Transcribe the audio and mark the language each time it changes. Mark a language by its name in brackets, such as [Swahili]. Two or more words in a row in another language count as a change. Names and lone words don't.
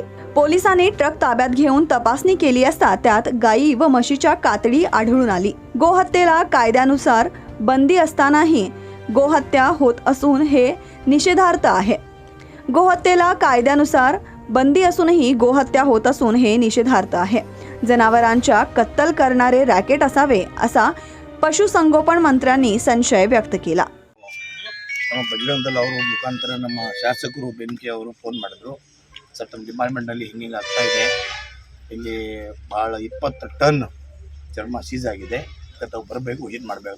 [Marathi] पोलिसांनी ट्रक ताब्यात घेऊन तपासणी केली असता त्यात गायी व म्हशीच्या कातडी आढळून आली. गोहत्येला कायद्यानुसार बंदी असतानाही गोहत्या होत असून हे निषेधार्थ आहे. गोहत्येला कायद्यानुसार बंदी असूनही गोहत्या होत असून हे निषेधार्थ आहे. जनावरांच्या कत्तल करणारे रॅकेट असावे असा पशुसंगोपना मंत्रियांनी संशय व्यक्त केला. [Kannada] ನಮ್ಮ ಬಜರಂಗದಲ್ ಅವರು ಮುಖಾಂತರ ನಮ್ಮ ಶಾಸಕರು ಬೆಂಕಿ ಅವರು ಫೋನ್ ಮಾಡಿದ್ರು, ಸರ್ ತಮ್ಮ ಡಿಪಾರ್ಟ್ಮೆಂಟಲ್ಲಿ ಹಿಂಗೆ ಆಗ್ತಾ ಇದೆ, ಇಲ್ಲಿ ಭಾಳ 20 ಟನ್ ಚರ್ಮ ಸೀಸ್ ಆಗಿದೆ, ತಾವು ಬರಬೇಕು, ವಿಸಿಟ್ ಮಾಡಬೇಕು.